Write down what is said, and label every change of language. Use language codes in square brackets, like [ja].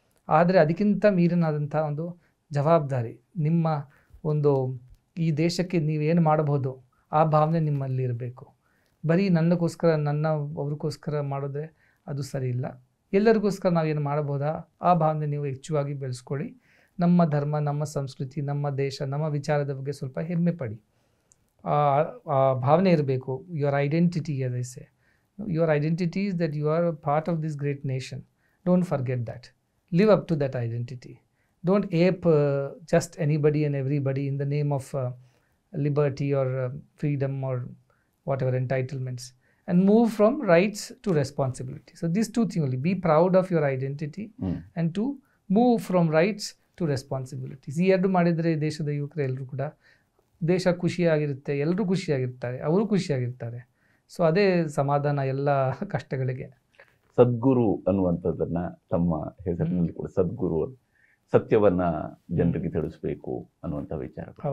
[kn] ಆದರೆ ಅದಕ್ಕಿಂತ ಮೀರಿನಾದಂಥ ಒಂದು ಜವಾಬ್ದಾರಿ, ನಿಮ್ಮ ಒಂದು ಈ ದೇಶಕ್ಕೆ ನೀವೇನು ಮಾಡಬಹುದು ಆ ಭಾವನೆ ನಿಮ್ಮಲ್ಲಿ ಇರಬೇಕು. ಬರೀ ನನ್ನಗೋಸ್ಕರ, ಅವ್ರಿಗೋಸ್ಕರ ಮಾಡಿದ್ರೆ ಅದು ಸರಿ ಇಲ್ಲ. ಎಲ್ಲರಿಗೋಸ್ಕರ ನಾವೇನು ಮಾಡಬಹುದಾ ಆ ಭಾವನೆ ನೀವು ಹೆಚ್ಚುವಾಗಿ ಬೆಳೆಸ್ಕೊಳ್ಳಿ. ನಮ್ಮ ಧರ್ಮ, ನಮ್ಮ ಸಂಸ್ಕೃತಿ, ನಮ್ಮ ದೇಶ, ನಮ್ಮ ವಿಚಾರದ ಬಗ್ಗೆ ಸ್ವಲ್ಪ ಹೆಮ್ಮೆ ಪಡಿ. ಆ ಭಾವನೆ ಇರಬೇಕು. [en] Your identity, as I say, your identity is that you are a part of this great nation. Don't forget that. Live up to that identity. Don't ape just anybody and everybody in the name of liberty or freedom or whatever entitlements, and move from rights to responsibility. So these 2 things only. Be proud of your identity and to move from rights to responsibilities. [kn] ಈ 2 ಮಾಡಿದರೆ ದೇಶದ ಯುವಕರು ಎಲ್ಲರೂ ಕೂಡ ದೇಶ ಖುಷಿಯಾಗಿರುತ್ತೆ, ಎಲ್ಲರೂ ಖುಷಿಯಾಗಿರ್ತಾರೆ, ಅವರು ಖುಷಿಯಾಗಿರ್ತಾರೆ. So ಅದೇ ಸಮಾಧಾನ ಎಲ್ಲ ಕಷ್ಟಗಳಿಗೆ. ಸದ್ಗುರು ಅನ್ನುವಂಥದ್ದನ್ನ ತಮ್ಮ ಹೆಸರಿನಲ್ಲಿ ಕೂಡ ಸದ್ಗುರು, ಸತ್ಯವನ್ನ ಜನರಿಗೆ ತಿಳಿಸ್ಬೇಕು ಅನ್ನುವಂಥ ವಿಚಾರ.